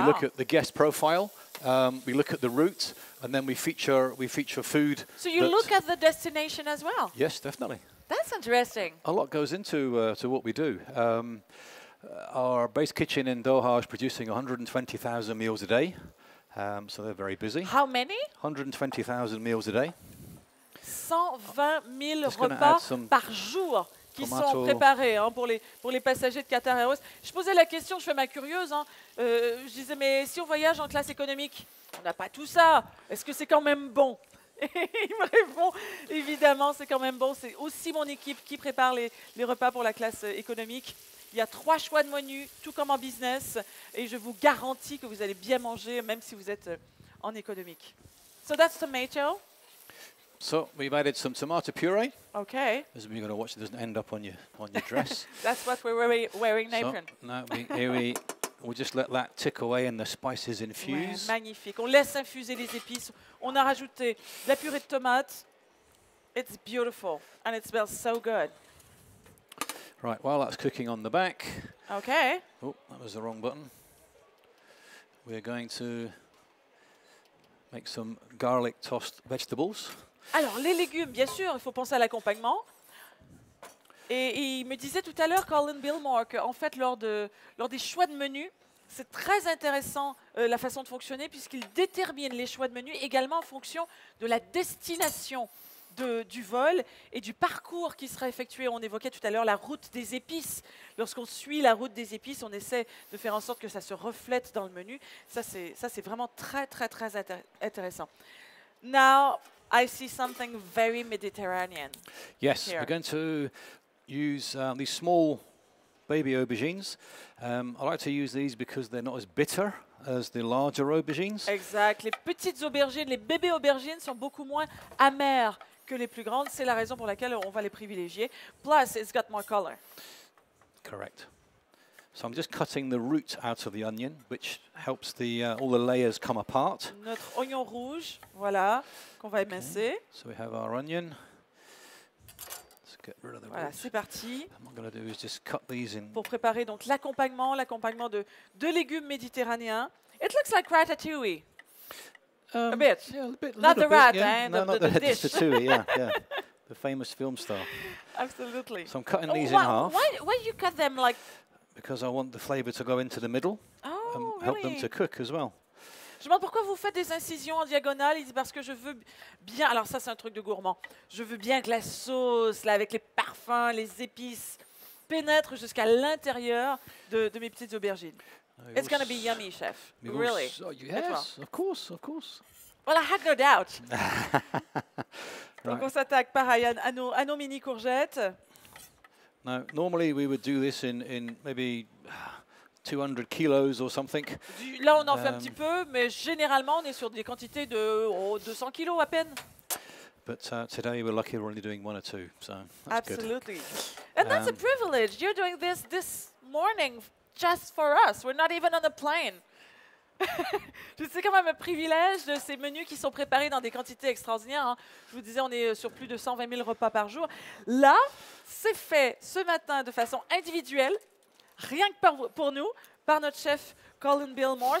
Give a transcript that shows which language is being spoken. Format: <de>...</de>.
<en>We look at the guest profile, we look at the route, and then we feature food. So you look at the destination as well? Yes, definitely. That's interesting. A lot goes into to what we do. Our base kitchen in Doha is producing 120,000 meals a day, so they're very busy. How many? 120,000 meals a day.</en> <fr>120 000 repas par jour qui sont préparés pour les passagers de Qatar Airways. Je posais la question, je fais ma curieuse. Je disais, mais si on voyage en classe économique, on n'a pas tout ça. Est-ce que c'est quand même bon? Et il me répond, évidemment, c'est quand même bon. C'est aussi mon équipe qui prépare les repas pour la classe économique. Il y a 3 choix de menus, tout comme en business. Et je vous garantis que vous allez bien manger, même si vous êtes en économique.</fr> <en>So that's tomato. So we've added some tomato puree. Okay. As you're going to watch, it doesn't end up on your dress. That's what we're wearing, Nathan. So, no, we'll just let that tick away and the spices infuse.</en> <fr>Ouais, magnifique. On laisse infuser les épices. On a rajouté de la purée de tomate.</fr> <en>It's beautiful and it smells so good. Right, while that's cooking on the back. Okay. Oh, that was the wrong button. We're going to make some garlic tossed vegetables.</en> <fr>Alors, les légumes, bien sûr, il faut penser à l'accompagnement. Et il me disait tout à l'heure, Colin Binmore, qu'en fait, lors des choix de menus, c'est très intéressant la façon de fonctionner, puisqu'il détermine les choix de menus également en fonction de la destination du vol et du parcours qui sera effectué. On évoquait tout à l'heure la route des épices. Lorsqu'on suit la route des épices, on essaie de faire en sorte que ça se reflète dans le menu. Ça, c'est vraiment très, très, très intéressant.</fr> <en>Now, I see something very Mediterranean. Yes, here. we're going to use these small baby aubergines. I like to use these because they're not as bitter as the larger aubergines.</en> <fr>Exact. Les petites aubergines, les bébés aubergines sont beaucoup moins amères que les plus grandes. C'est la raison pour laquelle on va les privilégier.</fr> <en>Plus, it's got more color. Correct. So I'm just cutting the root out of the onion, which helps all the layers come apart.</en> <fr>Notre oignon rouge, voilà, qu'on va émincer.</fr> <en>So we have our onion. Let's get rid of the</en> <fr>Voilà,</fr> <en>root.</en> <fr>c'est parti.</fr> <en>What I'm going to do is just cut these in.</en> <fr>Pour préparer donc l'accompagnement de légumes méditerranéens.</fr> <en>It looks like ratatouille. A bit. Yeah, a bit. Not the little rat, bit, yeah. eh? No, The not the dish. ratatouille, yeah, yeah. The famous film star. Absolutely. So I'm cutting these in half. Why you cut them like? Because I want the flavour to go into the middle and help them to cook as well.</en> <fr>Je demande pourquoi vous faites des incisions en diagonale. Il dit parce que je veux bien. Alors ça, c'est un truc de gourmand. Je veux bien que la sauce, là, avec les parfums, les épices, pénètre jusqu'à l'intérieur de mes petites aubergines.</fr> <en>It's going to be yummy, chef. Really? Yes, of course, of course. Well, I had no doubt.</en> <fr>Donc on s'attaque pareil à nos mini courgettes.</fr> <en>Now, normally we would do this in maybe 200 kilos or something.</en> <fr>Là, on en fait un petit peu, mais généralement, on est sur des quantités de 200 kilos à peine.</fr> <en>But today we're lucky we're only doing 1 or 2, so that's Absolutely. good. And that's a privilege. You're doing this morning just for us. We're not even on a plane.</en> <fr>C'est quand même un privilège de ces menus qui sont préparés dans des quantités extraordinaires. Hein. Je vous disais, on est sur plus de 120 000 repas par jour. Là, c'est fait ce matin de façon individuelle, rien que pour nous, par notre chef Colin Binmore.</fr>